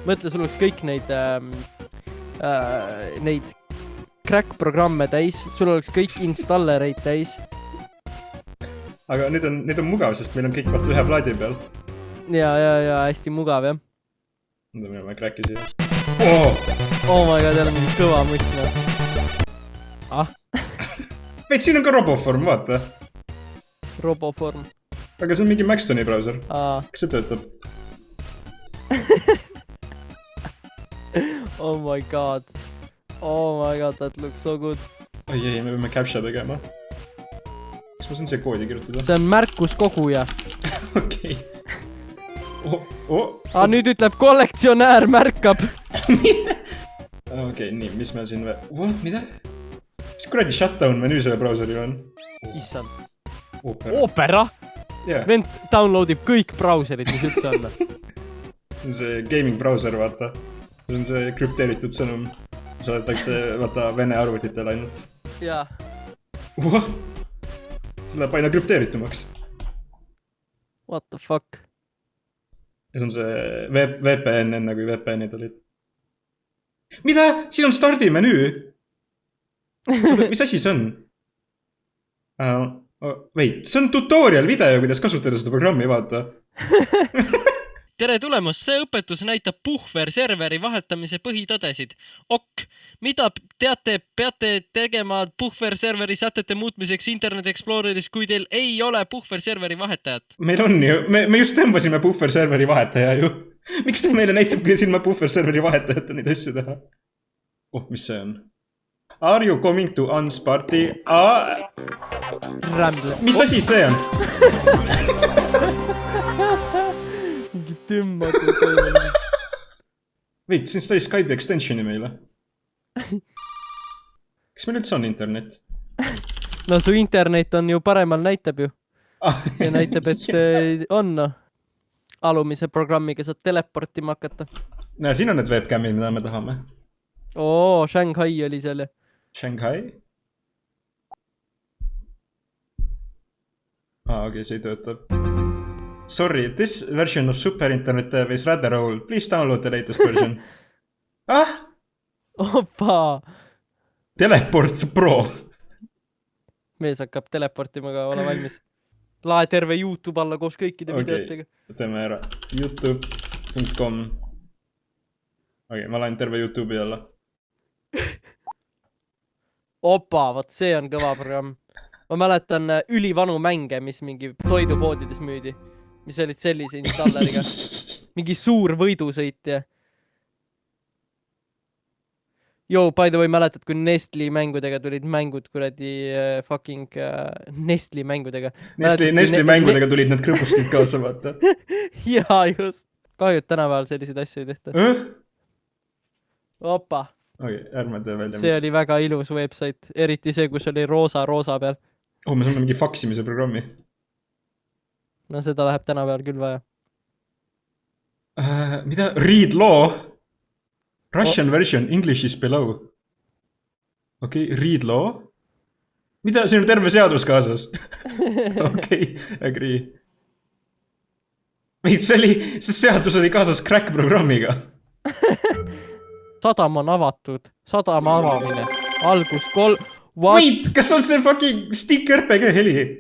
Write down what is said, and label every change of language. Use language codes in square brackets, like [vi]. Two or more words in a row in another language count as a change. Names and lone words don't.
[et] Mõtle, sul oleks kõik neid crack programme täis, sul oleks kõik installereid täis. aga nüüd on mugav, sest meil on kõik vaata ühe plaadi peal. ja hästi mugav, jah. Nüüd on minema cracki siia. Oh! [en] Oh my god, [et] jälle mingi kõva mõistna. Veid, siin on ka Roboform, vaata. Roboform. aga see on mingi Maxtoni browser. Kas see töötab? [en] Oh my god, that looks so good. [et] Oi ei, me peame captcha tegema. Kas ma saan siia koodi kirjutada? See on märkuskoguja. Okei. Nüüd ütleb kollektsionäär märkab. Okei, nii, mis meil siin või? Mida? Mis kuradi shutdown menüü selle browseril on? Issand. Opera? Vend downloadib kõik browserid, mis üldse on. See gaming browser, vaata. See on see krüpteeritud sõnum. Saadetakse, vaata, vene arvutitele ainult. Jaa. See läheb aina krüpteeritumaks. [en] What the fuck? [et] Ja see on see VPN enne, kui VPNid olid. Mida? Siin on stardi menüü! Mis asi see on? Wait, see on [en] tutorial video, [et] kuidas kasutada seda programmi, vaata. Tere tulemast, see õpetus näitab puhver-serveri vahetamise põhitõdesid. Mida peate tegema puhver-serveri sätete muutmiseks Internet Exploreris, kui teil ei ole puhver-serveri vahetajat? Meil on ju, me just tõmbasime puhver-serveri vahetaja ju. Miks ta meile näitab, kuidas ilma puhver-serveri vahetajata neid asju teha? Mis see on? [en] Are you coming to Ans party? [et] Mis asi see on? Mingi tümmatu. Veid, siin sai Skype'i extensioni meile. Kas meil üldse on internet? No su internet on ju paremal näitab ju. See näitab, et on alumise programmiga saad teleportima hakata. No siin on need webcamid, mida me tahame. Shanghai oli seal. Shanghai? Okei, see ei töötab. [en] Sorry, this version of Super Internet Dev is rather old. Please download the latest version. [et] Opa! Teleport Pro. Mees hakkab teleportima ka, ole valmis. Lae terve YouTube alla koos kõikide videotega. Teeme ära. youtube.com. Okei, ma laen terve YouTube'i alla. Opa, võt see on kõva programm. Ma mäletan ülivanu mänge, mis mingi toidupoodides müüdi. Mis olid sellise installeriga. Mingi suur võidusõit ja. [en] By the way, [et] mäletad, kui Nestli mängudega tulid mängud kuradi fucking Nestli mängudega. Nestli mängudega tulid need krõpustid kaasa, vaata. Jaa, just. Kahjud tänapäeval selliseid asju ei tehta. Opa. Okei, ärme tee välja. See oli väga ilus website. Eriti see, kus oli roosa peal. Me saame mingi faksimise programmi. No seda läheb tänapäeval küll vaja. Mida? [en] Read law? Russian version, English is below. Okei, read law? [et] Mida? Siin on terve seadus kaasas. [en] Okei, agree. [et] See seadus oli kaasas crack programmiga. Sadam on avatud. Sadama avamine. Algus Wait, kas on see fucking Stick RPG heli?